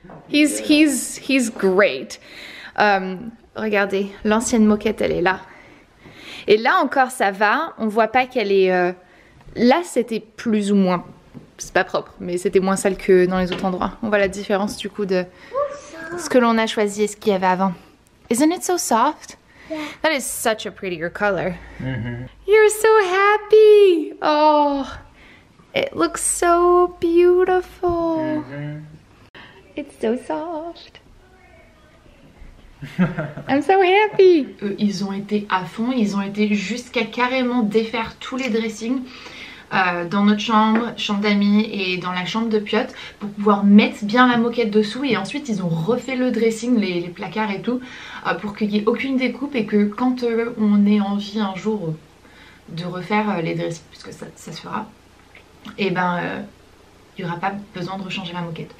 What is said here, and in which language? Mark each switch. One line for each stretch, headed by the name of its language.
English: He's great.
French: Regardez, l'ancienne moquette, elle est là. Et là encore, ça va. On voit pas qu'elle est... Là, c'était plus ou moins... C'est pas propre, mais c'était moins sale que dans les autres endroits. On voit la différence du coup de ce que l'on a choisi et ce qu'il y avait avant.
English: Isn't it so soft? Yeah. That is such a prettier color. Mm-hmm. You're so happy. Oh, it looks so beautiful. Mm-hmm. It's so soft. I'm so happy.
French: Ils ont été à fond, ils ont été jusqu'à carrément défaire tous les dressings dans notre chambre, chambre d'amis et dans la chambre de Piotr pour pouvoir mettre bien la moquette dessous, et ensuite ils ont refait le dressing, les placards et tout, pour qu'il n'y ait aucune découpe et que quand on ait envie un jour de refaire les dressings, puisque ça se fera, et ben il n'y aura pas besoin de rechanger la moquette.